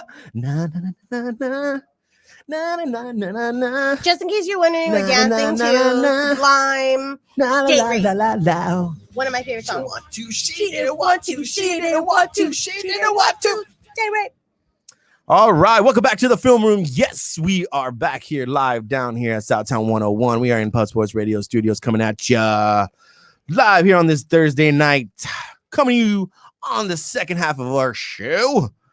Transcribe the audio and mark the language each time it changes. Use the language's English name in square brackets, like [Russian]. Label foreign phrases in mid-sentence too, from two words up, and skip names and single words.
[English] Na na na na na. Na, na, na, na, na. Just in case you're wondering, we're Na, na, dancing na, to na, na. Sublime. La, Date la, Rape. la, la, la. One of my favorite songs. Want to, she didn't want to, she didn't want to, she didn't want to. Date Rape. All right, welcome back to the film room. Yes, we are back here live down here at Southtown 101. We are in Pub Sports Radio Studios coming at ya live here on this Thursday night, coming to you on the second half of our show.